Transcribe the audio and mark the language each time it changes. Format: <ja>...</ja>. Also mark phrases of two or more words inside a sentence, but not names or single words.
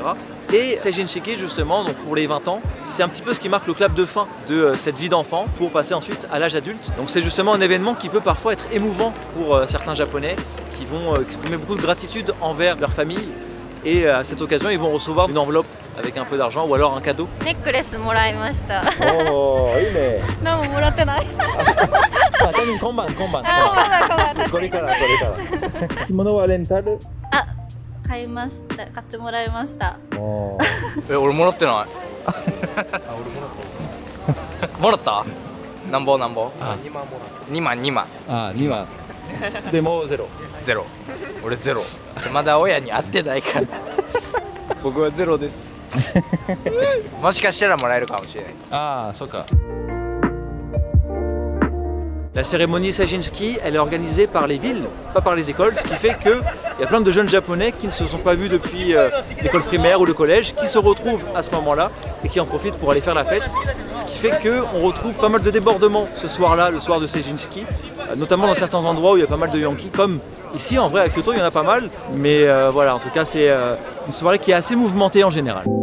<fr>Et Seijinshiki justement, donc pour les 20 ans, c'est un petit peu ce qui marque le clap de fin de cette vie d'enfant pour passer ensuite à l'âge adulte. Donc c'est justement un événement qui peut parfois être émouvant pour certains Japonais qui vont exprimer beaucoup de gratitude envers leur famille. Et à cette occasion, ils vont recevoir une enveloppe avec un peu d'argent ou alors un cadeau.</fr> <ja>ネックレスもらいました。おー、いいね。何ももらってない。今晩。これから。着物はレンタル？あ、買いました。買ってもらいました。俺もらってない。もらった？なんぼ？2万もらった。2万。あ、2万。でもゼロ。俺ゼロ。まだ親に会ってないから。僕はゼロです。もしかしたらもらえるかもしれないです。ああ、そうか。</ja> <fr>La cérémonie Seijinshiki, elle est organisée par les villes, pas par les écoles, ce qui fait qu'il y a plein de jeunes japonais qui ne se sont pas vus depuis l'école primaire ou le collège, qui se retrouvent à ce moment-là et qui en profitent pour aller faire la fête. Ce qui fait qu'on retrouve pas mal de débordements ce soir-là, le soir de Seijinshiki, notamment dans certains endroits où il y a pas mal de Yankees, comme ici en vrai à Kyoto il y en a pas mal, mais voilà, en tout cas c'est une soirée qui est assez mouvementée en général.</fr>